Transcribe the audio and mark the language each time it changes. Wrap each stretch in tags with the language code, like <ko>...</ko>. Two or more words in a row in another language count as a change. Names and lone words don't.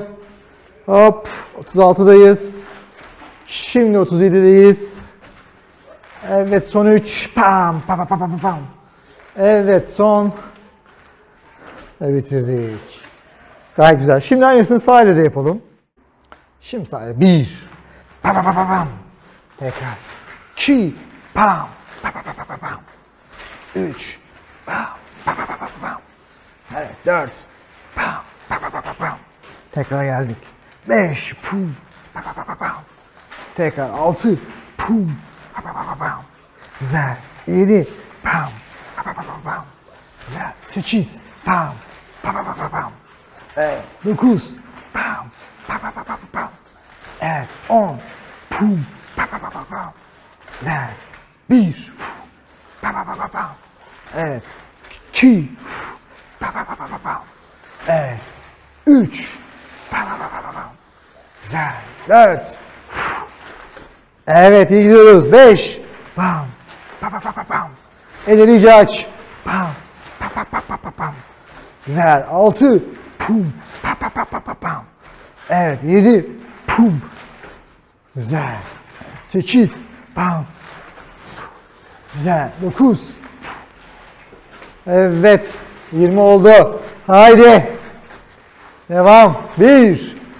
<tr>Hop, 36'dayız. Şimdi 37'deyiz. Evet, son 3. Pam, pam, pam, pam, pam. Evet, son. Ve bitirdik. Gayet güzel. Şimdi aynısını sağ ile de yapalım. Şimdi sağ ile. 1. Pam, pam, pam, pam. Tekrar. 2. Pam, pam, pam, pam, pam, pam. 3. Pam, pam, pam, pam, pam. Evet, 4. Pam, pam, pam, pam, pam. Tekrar geldik. 5. Pum, pam, pam, pam, pam. Tekrar 6. Pum, pam, pam, pam, pam. Güzel. 7. Pam, pam, pam, pam, pam. Güzel. 8. Pam, pam, pam, pam, pam. Evet. 9. Pam, pam, pam, pam, pam. Evet. 10. Pum, pam, pam, pam, pam. Güzel. 1. Pam, pam, pam, pam. Evet. 2. Pam, pam, pam, pam, pam. Evet. 3. Pam, pam, pam, pam, pam. Güzel. 4. Evet, iyi gidiyoruz. 5. Pam, pam, pam, pam, pam. Elleri iyice aç. Pam, pam, pam, pam, pam, pam. Güzel. 6. Pum, pam, pam, pam, pam, pam. Evet, 7. Pum. Güzel. 8. Pam. Güzel. 9. Evet. 20 oldu. Haydi. Devam. 1.</tr>